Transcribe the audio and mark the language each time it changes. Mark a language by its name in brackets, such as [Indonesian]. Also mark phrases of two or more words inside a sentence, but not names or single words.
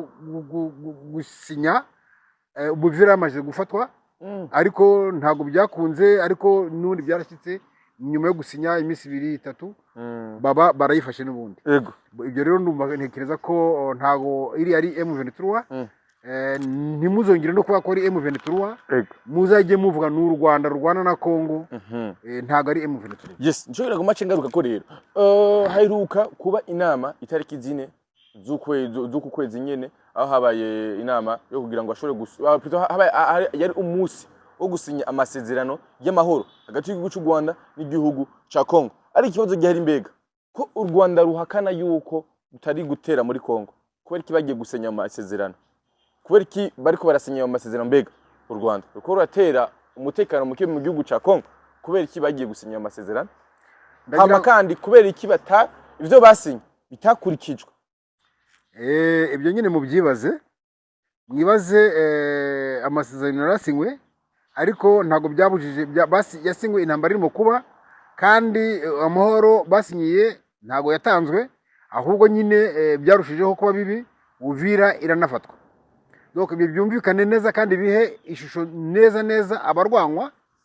[Kinyarwanda] gusinya ubuvira yamaze gufatwa ariko ntabwo byakunze ariko n'ubundi byarashyitse nyuma yo gusinya iminsi 2-3 baba barayifashe n'ubundi ibyo rero ntekereza ko ntago iri ari M23 ntimuzongere no kuba ko ari M23 muzajye muvuga n'u Rwanda rwana na Congo ntago ari M23 [Rundi] yes nshobora gumace ngaruka ko rero haheruka kuba inama itariki 4 z'uku kwezi nyene aho habaye inama yo kugira ngo ashobore yari umunsi wo gusinya amasezerano y'amahoro hagati y'igihugu cy'u Rwanda n'igihugu cya Congo ari ikibazo gihari mbega ko u Rwanda ruhakana yuko rutari gutera muri Congo kubera iki bagiye gusenya amasezerano kubera iki bariko barasinya amasezerano mbega u Rwanda ruko ruratera umutekano muke mu gihugu cya Congo kubera iki bagiye gusenya amasezerano hama kandi kubera iki ivyo basinye bitakurikijwe [Kinyarwanda] ibyo nyine mubyibaze mwibaze amasezerano yarasinywe ariko ntago byabujije yasinywe intambara irimo kuba kandi amahoro basinyiye ntago yatanzwe ahubwo nyine byarushijeho kuba bibi Uvira iranafatwa donc ibyo byumvikane neza kandi bihe ishusho neza abarwanwa